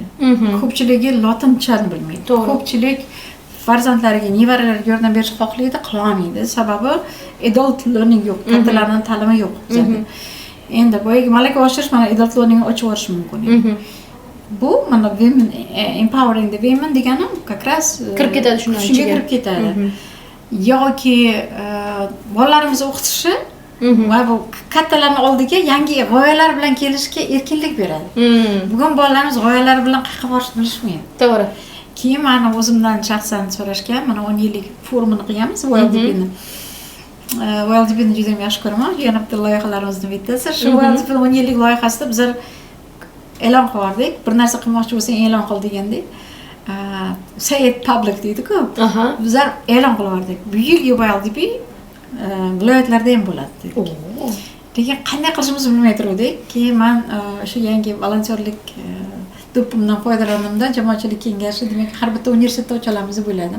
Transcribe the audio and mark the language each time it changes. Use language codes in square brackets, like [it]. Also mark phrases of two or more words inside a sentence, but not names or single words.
[uz] Ko'pchiligi lotin tilini bilmaydi. Ko'pchilik farzandlariga, nevaralariga yordam berishni xohlaydi, qila olmaydi. Sababi [en] adult learning [uz] yo'q, kattalarning ta'limi yo'q bizda. Endi boyagi malaka oshirish mana [en] adult learning [uz] ochib yuborish mumkin. Bu mana [en] women empowering the women [uz] degani [ru] как раз [uz] kirib ketadi shundan shunga kirib ketadi. Yoki bolalarimizni o'qitishi va bu kattalarning oldiga yangi g'oyalar bilan kelishga erkinlik beradi. Bugun bolalarimiz g'oyalar bilan qayerga borishni bilishmaydi. To'g'ri. Keyin meni o'zimdan shaxsan so'rashgan, mana 10 yillik forumini qilganmiz, WellDP'ni. WellDP'ni juda ham yaxshi ko'raman. Yana bitta loyihalarimizdan bittasi. Shu WellDP 10 yillik loyihasida bizlar e'lon qildik. Bir narsa qilmoqchi bo'lsang e'lon qil degandek. [en] Say it public [uz] deydi-ku. Bizlar e'lon qilardik. Bu yilgi WellDP viloyatlarda ham bo'ladi dedik. Lekin qanday qilishimizni bilmay turdik. Keyin men o'sha yangi volontyorlik do'ppimdan foydalandimda, jamoatchilik kengashi, demak har bitta universitetda ocha olamiz deb o'yladim.